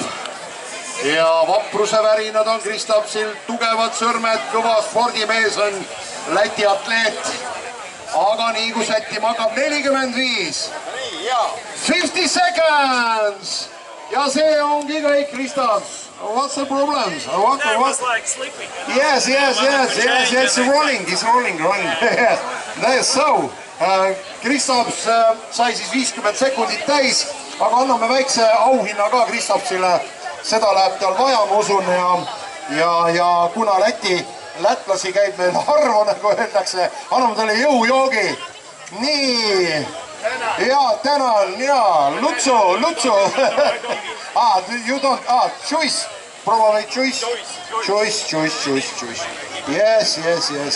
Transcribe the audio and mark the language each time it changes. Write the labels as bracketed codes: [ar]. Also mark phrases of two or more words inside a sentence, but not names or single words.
[et] Ja vapruse värinad on Kristapsil, tugevad sõrmed, kõva spordimees on Läti atleet. Aga nii kui sättima hakkab 45. [en] 50 seconds! [et] Ja see ongi kõik, Kristaps. [en] What's the problem? I was like sleeping. Yes, it's rolling. So, [et] Kristaps sai siis 50 sekundit täis, aga anname väikse auhinna ka Kristapsile. Seda läheb tal vaja, ma usun, ja kuna lätlasi käib meil harva, nagu öeldakse, anname talle jõujoogi. Nii, ja tänan, ja Lutsu. [en] You don't, choice, probably choice. Yes.